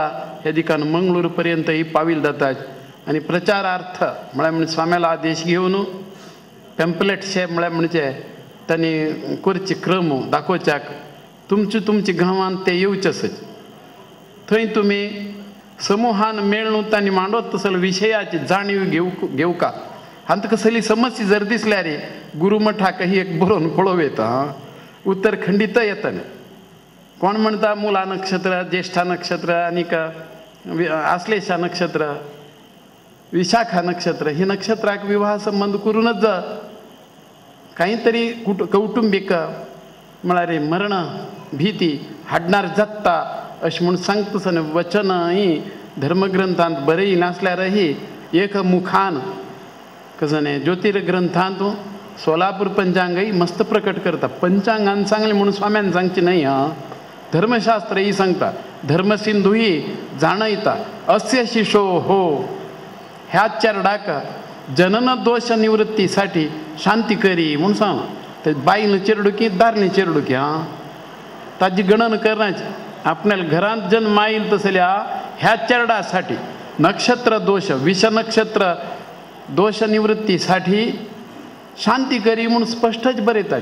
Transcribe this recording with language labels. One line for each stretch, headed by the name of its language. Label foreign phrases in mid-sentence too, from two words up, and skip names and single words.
Konkani: ह्या दिकान मंगळूर पर्यंतही पावील जातात. आणि प्रचारार्थ म्हळ्यार स्वाम्याला आदेश घेवन पॅम्पलेटशे म्हळ्यार म्हणजे तांणी करचे क्रम दाखोवच्याक तुमच्या गांवांत ते येवचेच. थंय तुमी समूहान मेळून तांणी मांडत तसले विशयाची जाणीव घेवका. हांत कसली समस्या जर दिसल्यार गुरुमठाक ही एक बरोवन पळोव येता. उत्तरखंडीत येतं ना. कोण म्हणता मूला नक्षत्र, ज्येष्ठा नक्षत्र आणि आश्लेषा नक्षत्र, विशाखा नक्षत्र ही नक्षत्राक विवाह संबंध करूनच काहीतरी कौटुंबिक म्हळ्यार मरण भीती हाडणार जाता अशें म्हूण सांगता वचन ही धर्मग्रंथांत बरयी नासल्यारही एक मुखान कसं ज्योतिर्ग्रंथांत सोलापूर पंचांगही मस्त प्रकट करता. पंचांगान सांगले म्हणून स्वाम्यान सांगची नाही हां. धर्मशास्त्र ही सांगता, धर्मसिंधू ही जाणयता. अस्य शिशो हो ह्या चेरडाक जनन दोष निवृत्तीसाठी शांती करी म्हणून सांग. ते बाईनं चेरडुकी दारनी चेरडुकी हां ताजी गणन करण्याची. आपल्याला घरात जन्म येईल तसल्या ह्या चेरडासाठी नक्षत्र दोष विष नक्षत्र दोष निवृत्तीसाठी शांती करी म्हणून स्पष्टच बरयतात.